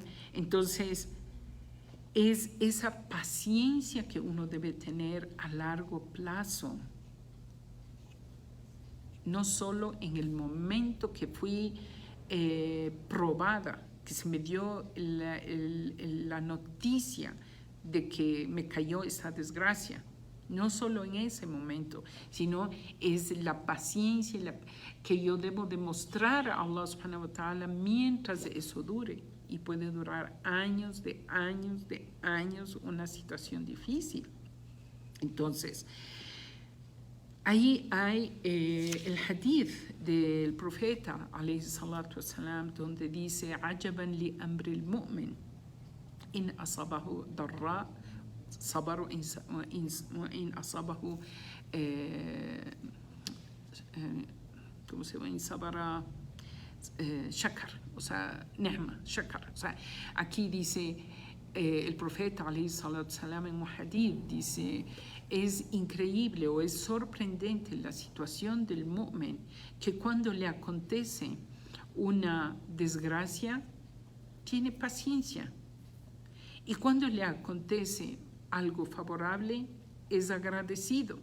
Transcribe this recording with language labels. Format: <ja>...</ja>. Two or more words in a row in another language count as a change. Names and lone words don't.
<es>Entonces, es esa paciencia que uno debe tener a largo plazo, no solo en el momento que fui probada, que se me dio la noticia de que me cayó esa desgracia, no solo en ese momento, sino es la paciencia que yo debo demostrar a</es> <ar>الله سبحانه وتعالى</ar> <es>mientras eso dure. Y puede durar años de años una situación difícil. Entonces, ahí hay el hadith del profeta,</es> <ar>عليه الصلاة والسلام,</ar> <es>donde dice,</es> <ar>عجبا لأمر المؤمن إن أصابه ضراء, صبر وإن أصابه</ar> <es>¿cómo se llama?</es> <ar>إن صبر شكر,</ar> <es>o sea,</es> <ar>نعمة, شكر.</ar> <es>O sea, aquí dice el profeta</es> <ar>عليه الصلاة السلام</ar> <es>en un hadith, dice, es increíble o es sorprendente la situación del mu'min, que cuando le acontece una desgracia, tiene paciencia. Y cuando le acontece algo favorable, es agradecido.</es>